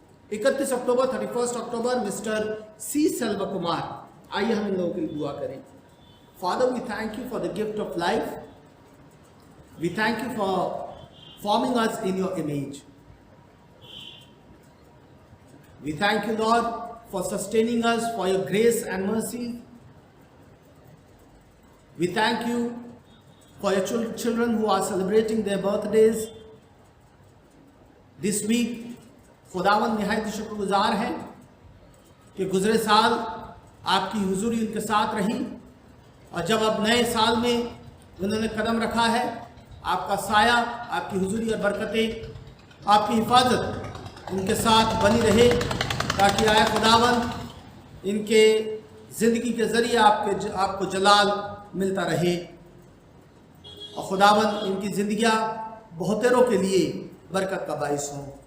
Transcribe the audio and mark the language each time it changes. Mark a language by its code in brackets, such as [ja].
[hi] 31 अक्टूबर 31 अक्टूबर mister सी सेल्वा कुमार। आइए हम इन लोगों के लिए दुआ करें। [en] Father, we thank you for the gift of life. We thank you for forming us in your image. We thank you, Lord, for sustaining us, for your grace and mercy. We thank you for your children who are celebrating their birthdays this week. [hi] खुदावन निहायत शुक्रगुजार हैं कि गुजरे साल आपकी हुजूरी उनके साथ रही और जब अब नए साल में उन्होंने कदम रखा है, आपका साया, आपकी हुजूरी और बरकतें, आपकी हिफाजत उनके साथ बनी रहे, ताकि आए खुदावन इनके ज़िंदगी के ज़रिए आपको जलाल मिलता रहे और खुदावन इनकी ज़िंदगियाँ बहुतेरों के लिए बरकत का बाइस हों।